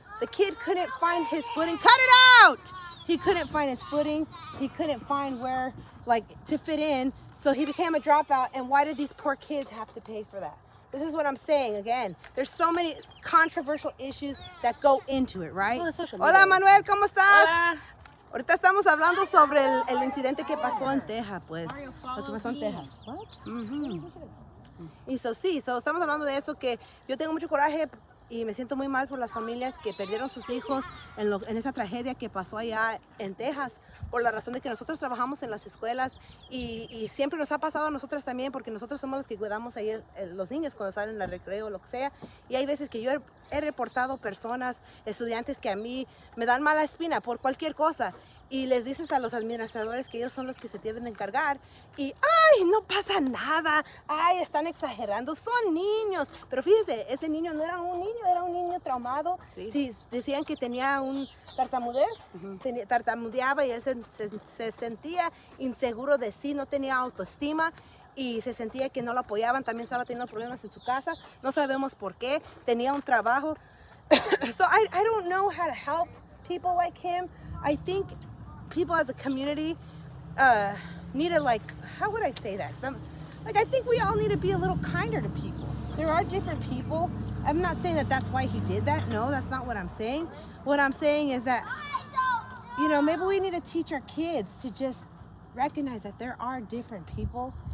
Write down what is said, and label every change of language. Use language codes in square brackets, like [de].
[en] The kid couldn't find his footing. Cut it out! He couldn't find his footing. He couldn't find where, to fit in. So he became a dropout. And why did these poor kids have to pay for that? This is what I'm saying again. There's so many controversial issues that go into it, right? [es] Hola, Manuel, ¿cómo estás? Hola. Ahorita estamos hablando sobre el incidente que pasó en Texas, pues. Lo que pasó en Texas. [en] What? [es] Y estamos hablando de eso, que yo tengo mucho coraje y me siento muy mal por las familias que perdieron sus hijos en esa tragedia que pasó allá en Texas, por la razón de que nosotros trabajamos en las escuelas y siempre nos ha pasado a nosotras también, porque nosotros somos los que cuidamos ahí los niños cuando salen al recreo o lo que sea, y hay veces que yo he reportado personas, estudiantes que a mí me dan mala espina por cualquier cosa, y les dices a los administradores que ellos son los que se deben de encargar y ¡ay, no pasa nada! ¡Ay, están exagerando! Son niños. Pero fíjese, ese niño no era un niño, era un niño traumado. Sí, decían que tenía un tartamudez, tartamudeaba y él se sentía inseguro de sí, no tenía autoestima y se sentía que no lo apoyaban. También estaba teniendo problemas en su casa. No sabemos por qué. Tenía un trabajo. [en] So I don't know how to help people like him. I think people as a community need to, how would I say that? I think we all need to be a little kinder to people. There are different people. I'm not saying that that's why he did that. No, that's not what I'm saying. What I'm saying is that, maybe we need to teach our kids to just recognize that there are different people.